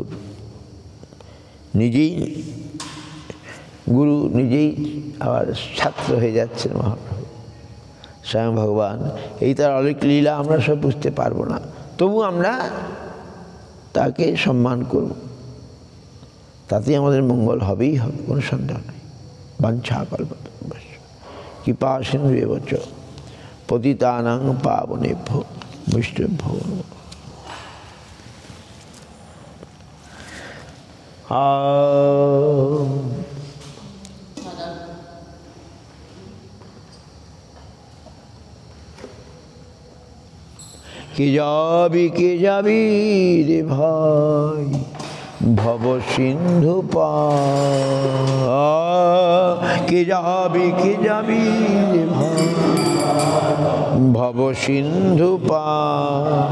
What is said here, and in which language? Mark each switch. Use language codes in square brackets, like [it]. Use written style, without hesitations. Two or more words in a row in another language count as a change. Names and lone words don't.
[bn] নিজেই গুরু, নিজেই আবার ছাত্র হয়ে যাচ্ছেন মহাপ্রভু স্বয়ং ভগবান। এই তার অলৌকিক লীলা আমরা সব বুঝতে পারবো না, তবু আমরা তাকে সম্মান করব, তাতে আমাদের মঙ্গল হবেই হবে, কোনো সন্দেহ নেই। [sa] বাঞ্ছা কল্পতরুভ্যশ্চ কৃপা সিন্ধুভ্যেব চ পতিতানাং পাবনেভ্যো বৈষ্ণবেভ্যো নমঃ। [bn] কে যাবি রে ভাই ভব সিন্ধু পার, কে যাবি রে ভাই ভব সিন্ধু পার।